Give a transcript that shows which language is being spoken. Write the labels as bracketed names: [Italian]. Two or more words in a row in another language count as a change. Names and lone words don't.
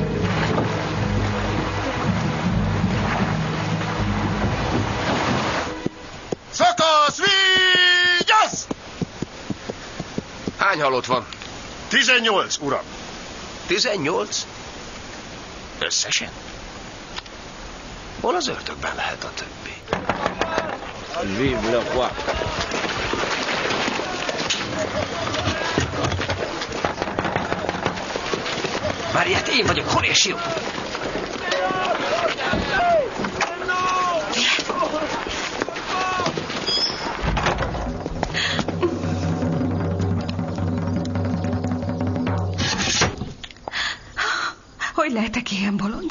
[Hungarian] Szakasz, vigyázz! Hány halott van? 18, uram. 18? Összesen? Hol az ördögben lehet a többi? [French] Vive le roi! [Hungarian] Mariette, én vagyok, Horatio! Hogy lehetek ilyen bolond?